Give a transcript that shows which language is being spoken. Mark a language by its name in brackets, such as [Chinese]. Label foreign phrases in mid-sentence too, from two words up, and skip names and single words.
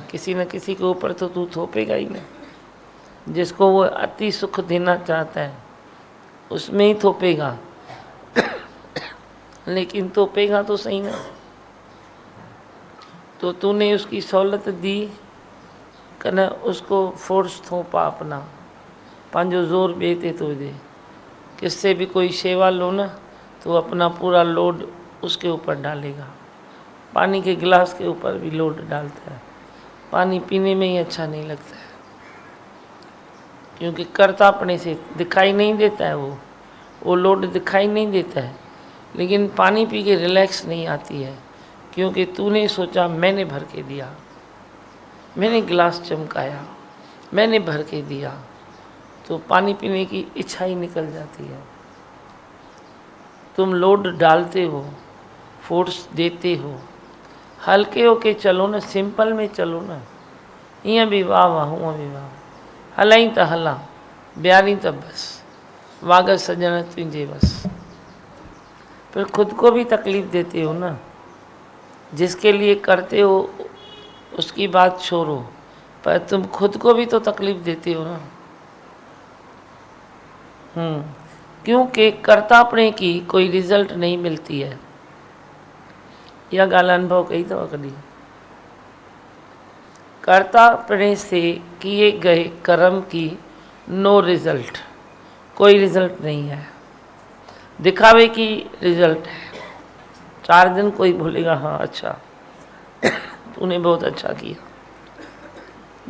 [Hindi] किसी न किसी के ऊपर तो तू थोपेगा ही ना। जिसको वो अति सुख देना चाहता है उसमें ही थोपेगा, लेकिन थोपेगा तो सही ना। तो तूने उसकी सहूलत दी कने उसको फोर्स थोपा अपना, [Sindhi] पंहिंजो ज़ोर ॿिए ते थो दे। [Hindi] किससे भी कोई सेवा लो ना तो अपना पूरा लोड उसके ऊपर डालेगा। पानी के गिलास के ऊपर भी लोड डालता है, पानी पीने में ही अच्छा नहीं लगता है, क्योंकि कर्ता अपने से दिखाई नहीं देता है, वो लोड दिखाई नहीं देता है। लेकिन पानी पी के रिलैक्स नहीं आती है, क्योंकि तूने सोचा मैंने भर के दिया, मैंने गिलास चमकाया, मैंने भर के दिया, तो पानी पीने की इच्छा ही निकल जाती है। तुम लोड डालते हो, फोर्स देते हो, हल्के होके चलो ना, सिंपल में चलो ना। [Sindhi] ईअं भी वाह वाह, हूअं भी वाह, हलाई त हलां, ॿियारी त बस, वाग सजण तुंहिंजे बस। [Hindi] फिर खुद को भी तकलीफ़ देते हो ना, जिसके लिए करते हो उसकी बात छोड़ो, पर तुम खुद को भी तो तकलीफ़ देते हो ना। क्योंकि कर्तापणे की कोई रिजल्ट नहीं मिलती है। [Sindhi] यह गाल अनुभव कही अथव कॾहिं? [Hindi] कर्तापणे से किए गए कर्म की नो रिजल्ट, कोई रिजल्ट नहीं है, दिखावे की रिजल्ट है। 4 दिन कोई बोलेगा हाँ अच्छा तूने बहुत अच्छा किया।